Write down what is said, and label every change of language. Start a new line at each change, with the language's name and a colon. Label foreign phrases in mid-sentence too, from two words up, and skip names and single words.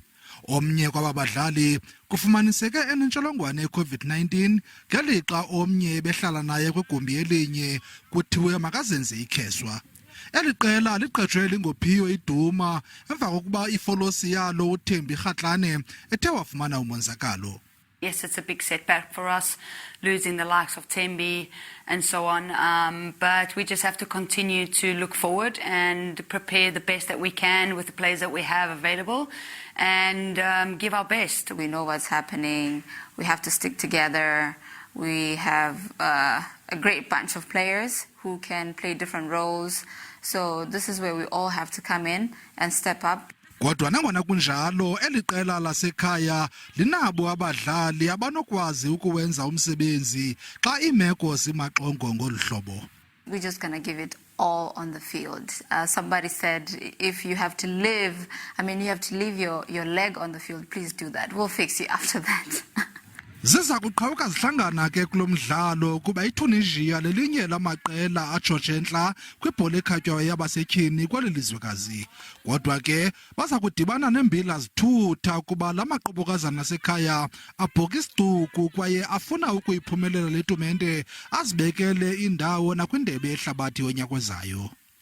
Xhosa: Omnye kwabadlali kufumaniseke enentsholongwane ye-COVID-19 ngelixa omnye behlala naye kwigumbi elinye kuthiwe makazenze ikheswa. Eli qela ligqejw'elingophiyo iduma emva kokuba ifolosi yalo u-Thembi ethe wafumana umonzakalo.
English: Yes, it's a big setback for us, losing the likes of Thembi and so on. But we just have to continue to look forward and prepare the best that we can with the players that we have available and give our best. We know what's happening. We have to stick together. We have a great bunch of players who can play different roles. So this is where we all have to come in and step up.
Xhosa: Kodwa nangona kunjalo eli qela lasekhaya linabo abadlali abanokwazi ukuwenza umsebenzi xa imeko zimaxongo ngoluhlobo.
English: We're just going to give it all on the field. Somebody said if you have to live, you have to leave your leg on the field, please do that. We'll fix you after that.
Xhosa: Zizakuqhawuka zihlangana ke kulomdlalo kuba iTunisia lelinye lamaqela atshotshentla kwibhola ekhatywayo yabasetyhini kweli lizwekazi. Kodwa ke baza kudibana nembila zithutha kuba lamaqobokazana asekhaya abhoka isicuku kwaye afuna ukuyiphumelela letumente azibekele indawo nakwindebe yehlabathi yonyak'ozayo.